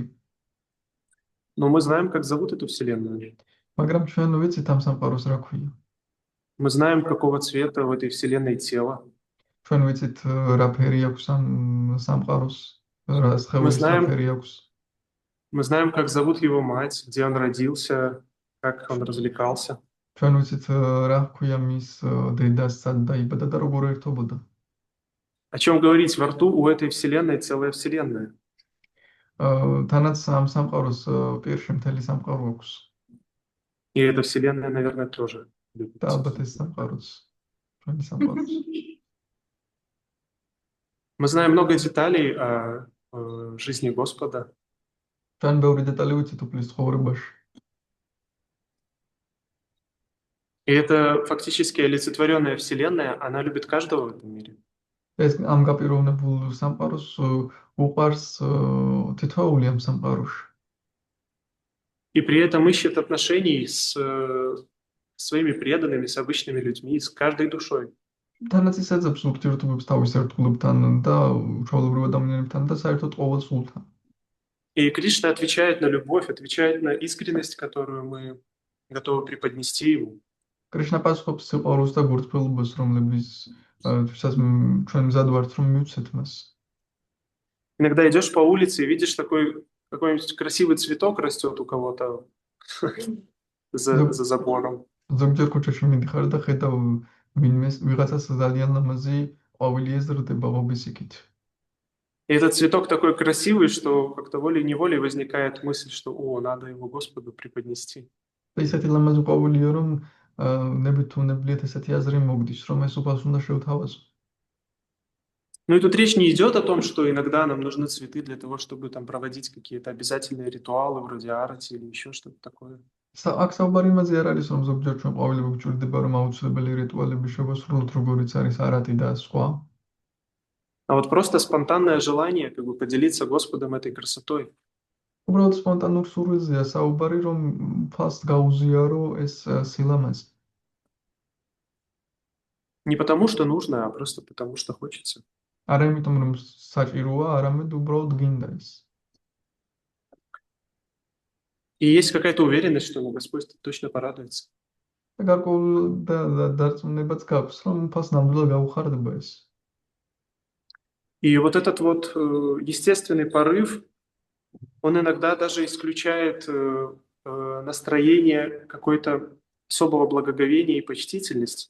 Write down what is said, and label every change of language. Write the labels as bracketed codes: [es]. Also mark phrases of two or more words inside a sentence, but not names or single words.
[ru] Но мы знаем, как зовут эту Вселенную. [ka] მაგრამ ჩვენ ვიცით ამ სამყაროს რა ქვია. [ru] Мы знаем, какого цвета в этой Вселенной тело. [ka] ჩვენ ვიცით რა ფერი აქვს ამ სამყაროს, რა სხეულის რა ფერი აქვს. [ru] Мы знаем, как зовут его мать, где он родился, как он развлекался. [ka] ჩვენ ვიცით რა ქვია მის დედას, სად დაიბადა და როგორ ერთობოდა. [ru] О чем говорить, во рту у этой Вселенной целая Вселенная. [ka] თანაც ამ სამყაროს პირში მთელი სამყარო აქვს. [ru] И эта Вселенная, наверное, тоже любит. [ka] და ალბათ ეს სამყაროც ჩვენი სამყაროც. [ru] Мы знаем много деталей о жизни Господа. [ka] ჩვენ ბევრი დეტალი ვიცით უფლის ცხოვრებაში. [ru] И это фактически олицетворенная Вселенная, она любит каждого в этом мире. [ka] ეს ამ გაპიროვნებულ სამყაროს უყვარს თითოეული ამ სამყაროში. [ru] И при этом ищет отношений с своими преданными, с обычными людьми, с каждой душой. [ka] თანაც ის ეძებს ურთიერთობებს თავის ერთგულებთან და ჩვეულებრივ ადამიანებთან და საერთოდ ყოველ სულთან. [ru] И Кришна отвечает на любовь, отвечает на искренность, которую мы готовы преподнести ему. [ka] კრიშნა პასუხობს სიყვარულს და გულწრფელობას, რომლებსაც ჩვენ მზად ვართ, რომ მივცეთ მას. [ru] Иногда идешь по улице и видишь какой-нибудь красивый цветок растет у кого-то за забором. [ka] ზოგჯერ ქუჩაში მიდიხარ და ხედავ ვიღაცას ძალიან ლამაზი ყვავილი ეზრდება ღობისიქით. [ru] И этот цветок такой красивый, что как-то волей-неволей возникает мысль, что надо его Господу преподнести. [ka] და ისეთი ლამაზი ყვავილია, რომ ნებით თუ ნებლიეთ ესეთი აზრი მოგდის, რომ ეს უფალს უნდა შევთავაზო. [ru] Ну и тут речь не идет о том, что иногда нам нужны цветы для того, чтобы там проводить какие-то обязательные ритуалы вроде арати или еще что-то такое. [ka] აქ საუბარი იმაზე არ არის, რომ ზოგჯერ ჩვენ ყვავილები გვჭირდება, რომ აუცილებელი რიტუალები შევასრულოთ, როგორიც არის არატი და სხვა. [ru] А вот просто спонтанное желание как бы поделиться Господом этой красотой. [ka] უბრალოდ სპონტანურ სურვილზეა საუბარი, რომ ფასს გაუზიარო ეს სილამაზე. [ru] Не потому, что нужно, а просто потому, что хочется. [ka] არა იმიტომ, რომ საჭიროა, არამედ უბრალოდ გინდა ის. [ru] И есть какая-то уверенность, что Господь точно порадуется. [ka] და გარკვეული დარწმუნებაც გაქვს, რომ ფასს ნამდვილად გაუხარდება ეს. [ru] И вот этот вот естественный порыв, он иногда даже исключает настроение какой-то особого благоговения и почтительности.